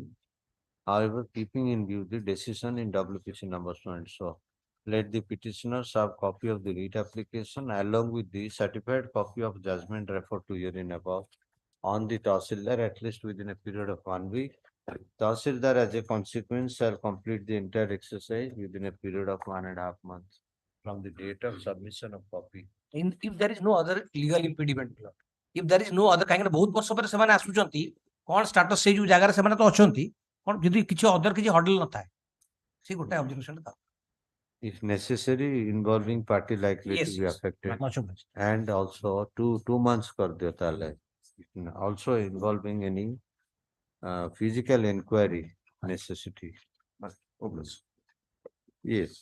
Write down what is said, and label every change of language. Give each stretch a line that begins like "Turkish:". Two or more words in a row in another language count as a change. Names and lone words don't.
English: However, keeping in view the decision in WPC number so and so, let the petitioner serve copy of the writ application along with the certified copy of judgment referred to herein above on the Tahsildar at least within a period of 1 week. Tahsildar as a consequence shall complete the entire exercise within a period of 1.5 months from the date of submission of copy. If there is no other legal impediment, if there is no other kind of
Hindi: बहुत वर्ष पर
Odia: ସେମାନେ ଆସୁଛନ୍ତି କଣ status ସେଇ ଯୋଉ ଜାଗାରେ ସେମାନେ ତ ଅଛନ୍ତି କଣ ଯଦି କିଛି other କିଛି hurdle ନଥାଏ ସେ ଗୋଟେ observation ଟା
English: If necessary, involving party likely Yes, to be yes. affected. Much obliged. And also 2 months
Hindi: कर दियो तहले.
English: Also involving any physical inquiry necessity. Yes.